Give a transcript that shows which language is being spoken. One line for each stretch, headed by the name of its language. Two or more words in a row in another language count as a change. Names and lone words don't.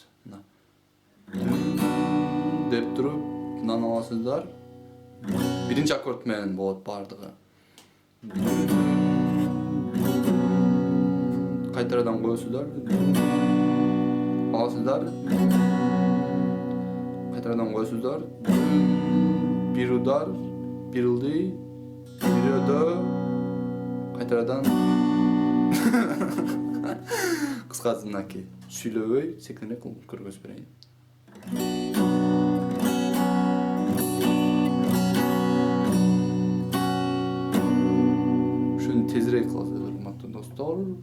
Kyrgyz: Мына деп туруп мынаны аласыздар. Биринчи аккорд менен болот бардыгы. Кайтарадан коесуздар. Аласыздар. Кайтарадан коесуздар. Бир удар, бир ылдый, бир өйдө, кайтарадан. Кыскасы мынакей, сүйлөбөй, секинирээк кылып көргөзүп берейин. Ушуну тезирээк кыласыздар, урматтуу достор.